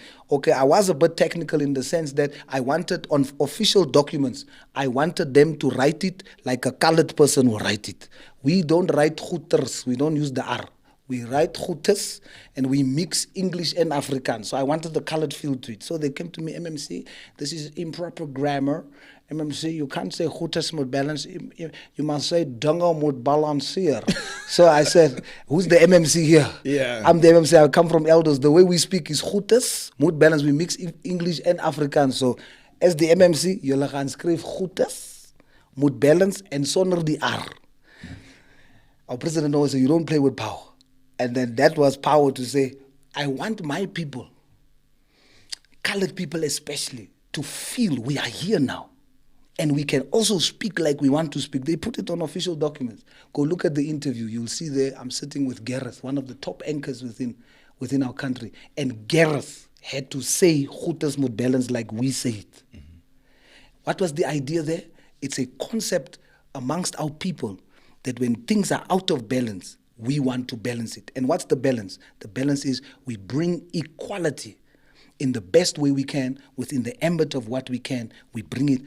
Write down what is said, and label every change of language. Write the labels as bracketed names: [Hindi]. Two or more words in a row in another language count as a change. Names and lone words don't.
[English] Okay, I was a bit technical in the sense that I wanted on official documents, I wanted them to write it like a colored person will write it. We don't write Goeters, we don't use the R. We write Goetes and we mix English and Afrikaans. So I wanted the colored feel to it. So they came to me, MMC, this is improper grammar. MMC, you can't say Goetes moet balance. You must say [Afrikaans] Dunga moet balanceer. [English] So I said, who's the MMC here? Yeah. I'm the MMC. I come from elders. The way we speak is [Afrikaans] Goetes moet balance. [English] We mix English and Afrikaans. So as the MMC, you gaan skryf Goetes moet balance and sonder die R. Our president always said, you don't play with power. And then that was power to say, I want my people, colored people especially, to feel we are here now. And we can also speak like we want to speak. They put it on official documents. Go look at the interview. You'll see there I'm sitting with Gareth, one of the top anchors within our country. And Gareth had to say [Afrikaans] goeders moet balance [English] like we say it. What was the idea there? It's a concept amongst our people that when things are out of balance, we want to balance it. And what's the balance? The balance is we bring equality in the best way we can, within the ambit of what we can, we bring it.